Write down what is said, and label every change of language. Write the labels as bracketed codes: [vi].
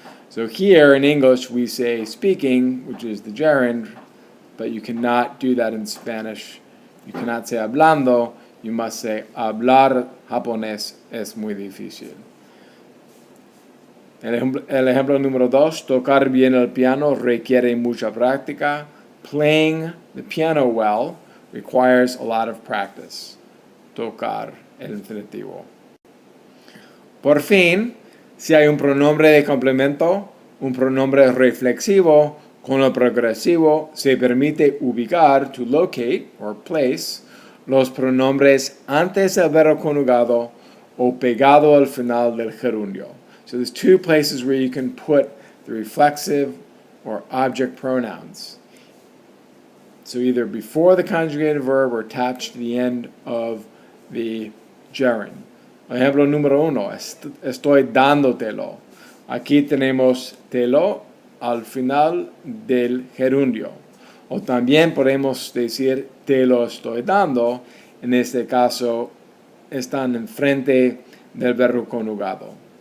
[en] So here in English we say speaking, which is the gerund, but you cannot do that in Spanish. You cannot say hablando, you must say [es] hablar japonés es muy difícil. El ejemplo número 2, tocar bien el piano requiere mucha práctica. [en] Playing the piano well requires a lot of practice. [es] Tocar el infinitivo. Por fin, si hay un pronombre de complemento, un pronombre reflexivo con el progresivo, se permite ubicar, [en] to locate or place, [es] los pronombres antes del verbo conjugado o pegado al final del gerundio. [en] So there's two places where you can put the reflexive or object pronouns. So either before the conjugated verb or attached to the end of the gerund. [es] Ejemplo número 1, estoy dándotelo. Aquí tenemos telo al final del gerundio. O también podemos decir te lo estoy dando. En este caso están enfrente del verbo conjugado.